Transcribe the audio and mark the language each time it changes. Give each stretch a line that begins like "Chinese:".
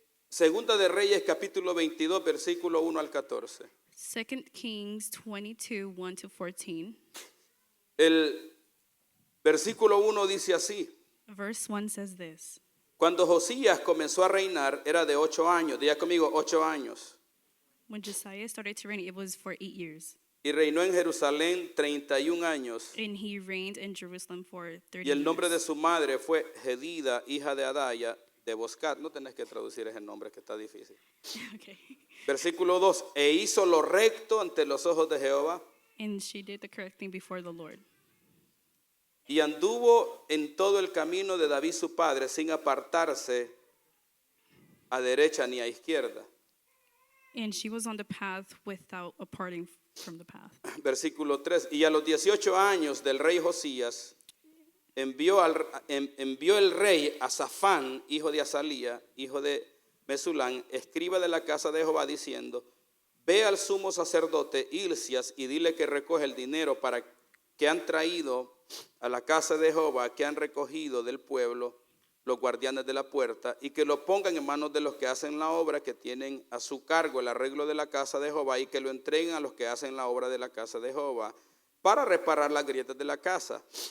Spanish: Segunda de Reyes, capítulo 22, versículo 1 al 14.
English: 2 Kings 22, 1 to 14.
Spanish: El versículo 1 dice así:
English: Verse 1 says this.
Spanish: Cuando Josías comenzó a reinar, era de 8 años. Diga conmigo, 8 años.
English: When Josiah started to reign, it was for 8 years.
Spanish: Y reinó en Jerusalén 31 años.
English: And he reigned in Jerusalem for 30
Spanish: Y el nombre de
English: years.
Spanish: su madre fue Jedida, hija de Adaya, de Boscat. No tenés que traducir ese nombre que está difícil.
English: Okay.
Spanish: Versículo 2. E hizo lo recto ante los ojos de Jehová.
English: And she did the correct thing before the Lord.
Spanish: Y anduvo en todo el camino de David su padre, sin apartarse a derecha ni a izquierda.
English: And she was on the path without departing from the path.
Spanish: Versículo 3. Y a los 18 años del rey Josías, envió el rey a Safán, hijo de Azalía, hijo de Mesulán, escriba de la casa de Jehová, diciendo: Ve al sumo sacerdote Hilcias y dile que recoge el dinero para que han traído a la casa de Jehová, que han recogido del pueblo los guardianes de la puerta, y que lo pongan en manos de los que hacen la obra, que tienen a su cargo el arreglo de la casa de Jehová, y que lo entreguen a los que hacen la obra de la casa de Jehová, para reparar las grietas de la casa.